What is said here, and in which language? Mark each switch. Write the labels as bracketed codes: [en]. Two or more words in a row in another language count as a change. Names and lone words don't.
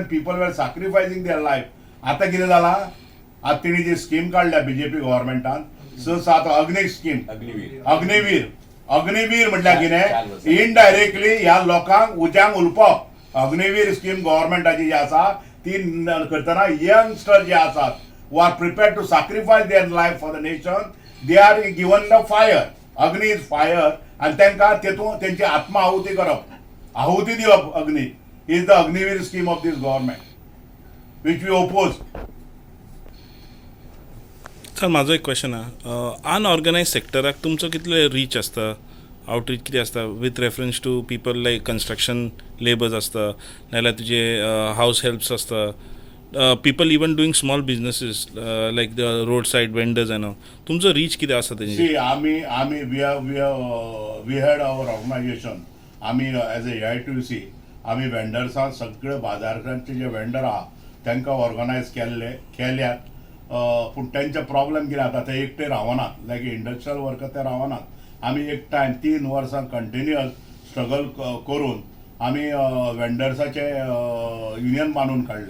[en] people were sacrificing their life. [kok] आतां कितें जालां, आता तिने जी स्कीम काढल्या बीजेपी गव्हर्नमेंटान, 6-7 अग्नी स्कीम, अग्निवीर म्हटल्यार कितें, इनडायरेक्टली ह्या लोकांक उज्यांक उलपप. अग्निवीर स्कीम गव्हर्नमेंटाची जी आसा ती करतना यंगस्टर जे आसात [en] who are prepared to sacrifice their life for the nation, they are given the fire. Agni is fire. [kok] आणि तांकां तेतून तेंची आत्मा आहुती करप, आहुती दिवप अग्नी, [en] is the Agniveer scheme of this government which we oppose. [kok] सर माझो एक क्वेश्चन आहा, [en] unorganised sectorak [kok] तुमचो कितले रीच आसता, आउटरीच कितें आसता [en] with reference to people like construction labours [kok] आसता, नाजाल्यार तुजे [en] house helps [kok] आसता, [en] people even doing small businesses like the road side vendors and all [kok] तुमचो रीच कितें आसा तेंचे [en] See, आमी we had our organization. [kok] आमी [en] as a [kok] AITUC आमी वेंडर्सां सगळे बाजारांतले जे वेंडर आहा तांकां ऑर्गनायज केल्यात. पूण तेंचे प्रॉब्लेम कितें जाता ते एकटे रावनात, [en] like industrial worker [kok] ते रावनात. आमी एक टायम 3 वर्सां कंटिन्युअस स्ट्रगल करून आमी वेंडर्साचे युनियन बांदून काडले.